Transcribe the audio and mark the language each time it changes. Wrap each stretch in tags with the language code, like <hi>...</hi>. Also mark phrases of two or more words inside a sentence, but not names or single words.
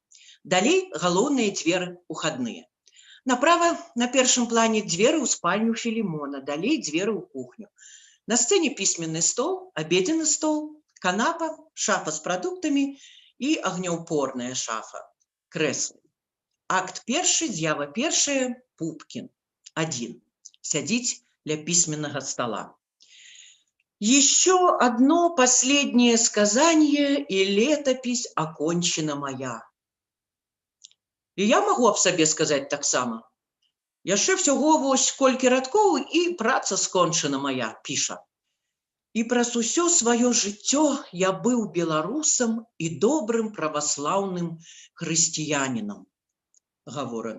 <be>Далей галоўныя дзверы ухадныя. Направа на першым плане дзверы ў спальню Філімона, далей дзверы ў кухню. На сцэне пісьменны стол, абедзенны стол, канапа, шафа з прадуктамі і агнеўпорная шафа, крэслы. Акт першы, з'ява першая, Пупкін. Адзін. Сядзіць ля пісьменнага стола.</be> <ru>Еще одно последнее сказание, и летопись окончена моя.</ru> <be>І я магу аб сабе сказаць таксама. Яшчэ всяго вось колькі радкоў і праца скончана мая, піша. І праз усё сваё жыццё я быў беларусам і добрым праваслаўным хрысціянінам. Гаворы.</be>